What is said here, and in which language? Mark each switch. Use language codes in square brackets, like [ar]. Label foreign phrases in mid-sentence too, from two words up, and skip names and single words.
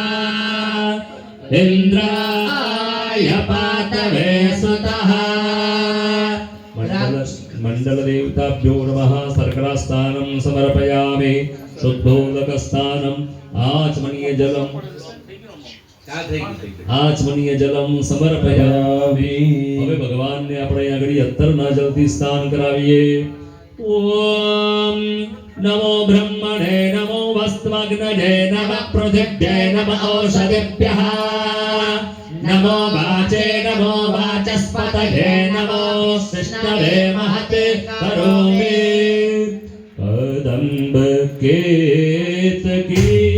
[sa] इन्द्राय पातवे सुतः मण्डलदेवताभ्यो नमः सर्करास्थानं समर्पयामि शुद्धोदकस्थानम् आचमनीय जलम समर्पयामि [gu] હવે ભગવાનને આપણે આગળ અત્તરના જલથી સ્નાન કરાવીએ ओम [sa] नमो ब्रह्मणे नमो वस्त्वग्नये नमः पृथिव्यै नमः औषधिभ्यः नमो वाचे नमो वाचस्पतये नमो विष्णवे महते करोमि कदम्ब केतकी